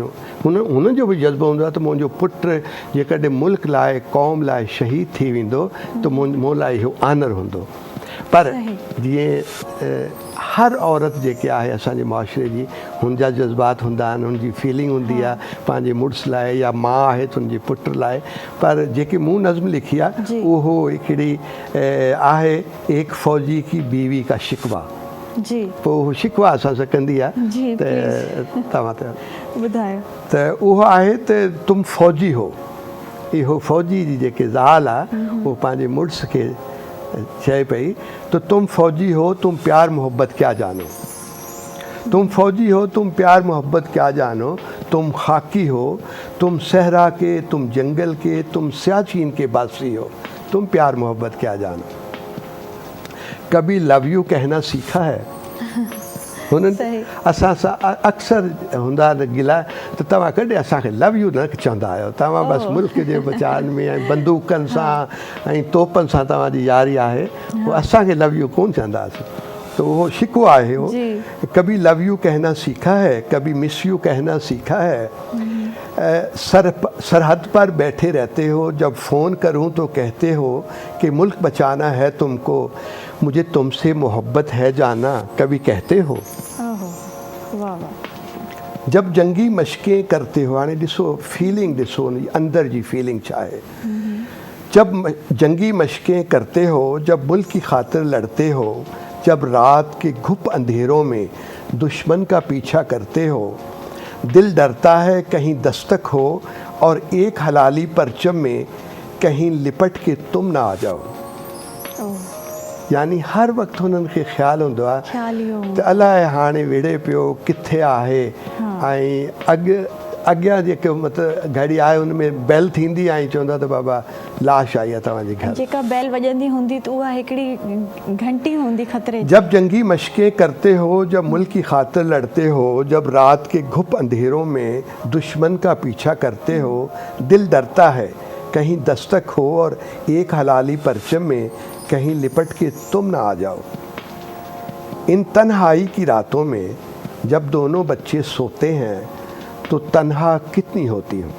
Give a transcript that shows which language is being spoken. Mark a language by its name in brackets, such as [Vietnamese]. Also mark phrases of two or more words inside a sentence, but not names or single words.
[Sindhi] हुननि जो बि जज़्बो हूंदो आहे त मुंहिंजो पुटु जेकॾहिं मुल्क लाइ, क़ौम लाइ शहीद थी वेंदो त मूं लाइ इहो आनर हूंदो। पर जीअं हर औरत जेके आहे असांजे मुआशिरे जी, हुनजा जज़्बात हूंदा आहिनि, हुनजी फीलिंग हूंदी आहे पंहिंजे मुड़ुस लाइ, या माउ आहे त हुनजे पुट लाइ। पर जेकी मूं नज़म लिखी आहे उहो हिकिड़ी आहे, [Urdu] ایک فوجی کی بیوی کا شکوہ. [Sindhi] पोइ उहो शिकवा असां सां कंदी आहे त तव्हां त ॿुधायो त उहो आहे त [Urdu] تم فوجی ہو. [Sindhi] इहो फ़ौजी जी जेके ज़ाल आहे उहो पंहिंजे मुड़ुस खे चए पई त [Urdu] تم فوجی ہو، تم پیار محبت کیا جانو. تم فوجی ہو، تم پیار محبت کیا جانو، تم خاکی ہو، تم صحرا کے، تم جنگل کے، تم سیاچن کے باسی ہو، تم پیار محبت کیا جانو. کبھی [English] love you [Urdu] کہنا سیکھا ہے? صحیح. [Sindhi] असां सां अक्सर हूंदा गिला त तव्हां कॾहिं असांखे [English] love you [Sindhi] न चवंदा आहियो, तव्हां बसि मुल्क जे बचाइण में ऐं बंदूकनि सां ऐं तोपनि सां तव्हांजी यारी आहे, उहो असांखे [English] love you [Sindhi] कोन चवंदासीं। [Urdu] تو وہ شکوہ ہے وہ، کبھی [English] love you [Urdu] کہنا سیکھا ہے، کبھی [English] miss you [Urdu] کہنا سیکھا ہے. سرحد پر بیٹھے رہتے ہو، جب فون کروں تو کہتے ہو کہ ملک بچانا ہے تم کو، مجھے تم سے محبت ہے جاناں، کبھی کہتے ہو. واہ واہ. جب جنگی مشقیں کرتے ہو, [Sindhi] हाणे ॾिसो फीलिंग ॾिसो अंदर जी फीलिंग छा आहे। [Urdu] جب جنگی مشقیں کرتے ہو، جب ملک کی خاطر لڑتے ہو، جب رات کے گھپ اندھیروں میں دشمن کا پیچھا کرتے ہو، دل ڈرتا ہے کہیں دستک ہو اور ایک ہلالی پرچم میں کہیں لپٹ کے تم نہ آ جاؤ. [Sindhi] यानी हर वक्त उन्हनि खे ख़्यालु हूंदो आहे त अलाए हाणे विढ़े पियो किथे आहे, ऐं अॻियां जेके मतिलबु घड़ी आहे उन में बैल थींदी ऐं चवंदा त बाबा लाश आई आहे तव्हांजे घर। जेका बैल वॼंदी हूंदी त उहा हिकिड़ी घंटी हूंदी ख़तरे जी। [Urdu] جب جنگی مشقیں کرتے ہو، جب ملک کی خاطر لڑتے ہو، جب رات کے گھپ اندھیروں میں دشمن کا پیچھا کرتے ہو، دل ڈرتا ہے کہیں دستک ہو اور ایک ہلالی پرچم میں کہیں لپٹ کے تم نہ آ جاؤ. ان تنہائی کی راتوں میں جب دونوں بچے سوتے ہیں تو تنہا کتنی ہوتی ہوں.